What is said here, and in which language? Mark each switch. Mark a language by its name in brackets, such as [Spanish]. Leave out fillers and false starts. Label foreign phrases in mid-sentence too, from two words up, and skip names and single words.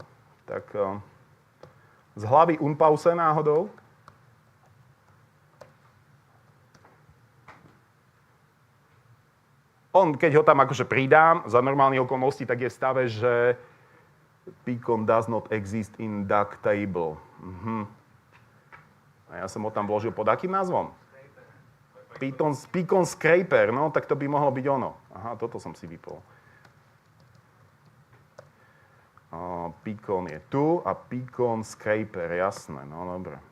[Slovak] Tak z hlavy Unpause náhodou. Keď ho tam akože pridám, za normálnych okolností, tak je v stave, že [English] Pycon does not exist in DAG table. [Slovak] A ja som ho tam vložil pod akým názvom? Pycon Scraper, no tak to by mohlo byť ono. Aha, toto som si vypol. Pycon je tu a Pycon Scraper, jasné, no dobre.